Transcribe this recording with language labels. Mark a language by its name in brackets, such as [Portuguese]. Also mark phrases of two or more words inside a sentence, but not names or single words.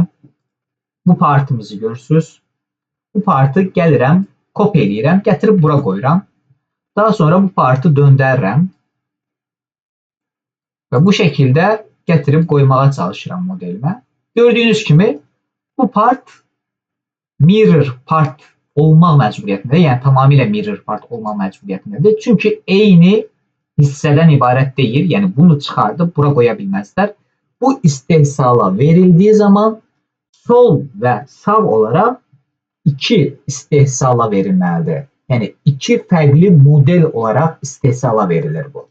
[Azerbaijani] Bu partımızı görürsünüz. Bu partı gəlirəm, kopya eləyirəm, gətirib bura qoyuram. Daha sonra bu partı döndərirəm. Və bu şəkildə gətirib qoymağa çalışıram modelimə. Gördüyünüz kimi bu part [English] mirror part [Azerbaijani] olmaq məcburiyyətindədir. Yəni tamamilə [English] mirror part [Azerbaijani] olmaq məcburiyyətindədir. Çünki eyni hissədən ibarət deyil. Yəni bunu çıxardıb bura qoya bilməzlər. Bu istehsala verildiyi zaman sol və sağ olaraq iki istehsala verilməlidir. Yəni iki fərqli model olaraq istehsala verilir bu.